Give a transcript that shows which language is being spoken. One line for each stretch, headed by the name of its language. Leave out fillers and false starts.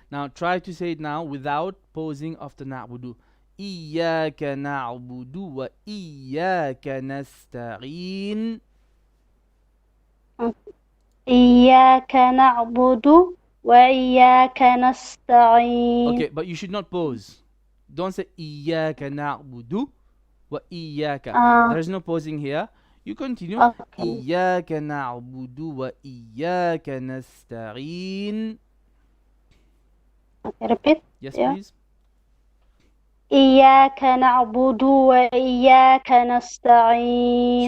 English: Now try to say it now without pausing after نعبد.
Arabic: إياك نعبد وإياك نستعين. إياك نعبد وإياك نستعين.
English: Okay, but you should not pause. Don't say
Arabic: إياك نعبد وإياك.
English: There is no pausing here. You continue. Okay.
Arabic: إياك نعبد وإياك نستعين.
English: Okay, repeat. Yes, Yeah. please.
Arabic: إياك نعبد وإياك نستعين.